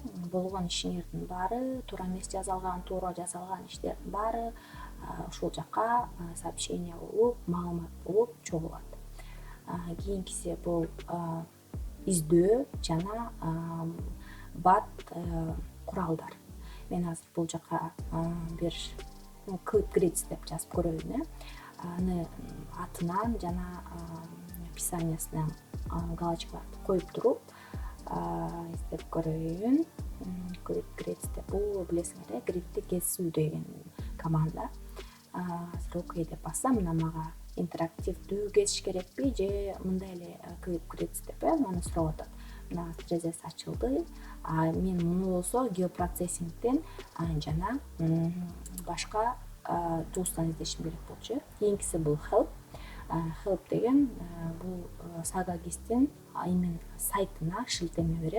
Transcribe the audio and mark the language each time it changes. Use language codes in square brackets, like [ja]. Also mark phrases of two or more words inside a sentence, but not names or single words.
[ky] Болгон ишиңердин баары, туура эмес жазалган, туура жазалган иштердин баары ушул жакка сообщение болуп, маалымат болуп чогулат. Кийинкиси бул издөө жана бат куралдар. Мен азыр бул жака бир [en] code grids [ky] деп жазып көрөйүн. Аны атынан жана описаниясынан галочкаларды коюп туруп издеп көрөйүн. [en] Code grids [ky] деп бул билесиңер, gridди кесүү деген команда. Азыр окей деп бассам, мына мага интерактивдүү кесиш керекпи же мындай эле [en] code grids [ky] деп маны сурап атат. Мына терезеси ачылды. Мен муну болсо geoprocessingден жана башка тулстан издешим керек болчу. Кийинкиси бул help. Help деген бул SagaGis'тин именно сайтына шилтеме берет.